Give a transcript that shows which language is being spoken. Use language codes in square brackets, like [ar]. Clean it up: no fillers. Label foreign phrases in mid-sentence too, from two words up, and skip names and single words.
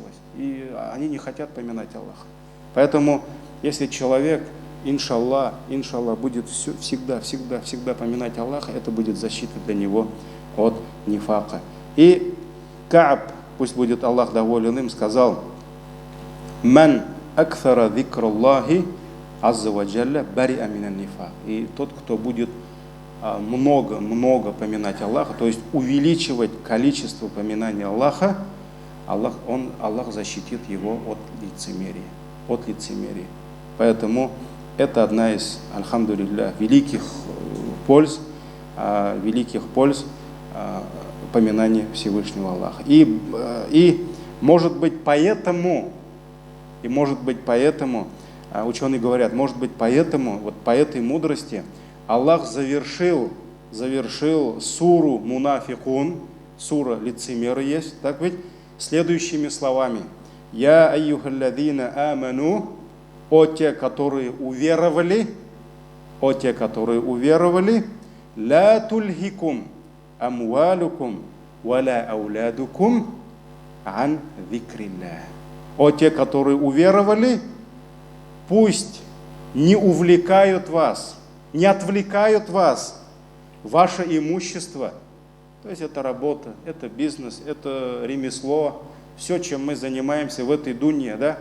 [ru] И они не хотят поминать Аллаха. Поэтому, если человек, иншаллах, будет всегда поминать Аллаха, это будет защита для него от нифака. И Кааб, пусть будет Аллах доволен им, сказал: [ar] «من أكثر ذكر الله عز وجل برئ من النفاق». [ru] И тот, кто будет много поминать Аллаха, то есть увеличивать количество поминания Аллаха, Аллах защитит его от лицемерия. Поэтому это одна из, альхамдулилля, великих польз поминание Всевышнего Аллаха. И может быть поэтому, ученые говорят, может быть поэтому, вот по этой мудрости Аллах завершил суру Мунафикун, сура лицемеры есть, так ведь, следующими словами: [ar] «يا أيها الذين آمنوا», [ru] о те, которые уверовали, [ar] «لا تلهكم أموالكم ولا أولادكم عن ذكر الله». [ru] О те, которые уверовали, пусть не увлекают вас, не отвлекают вас ваше имущество. То есть это работа, это бизнес, это ремесло, все, чем мы занимаемся в этой дунье, да?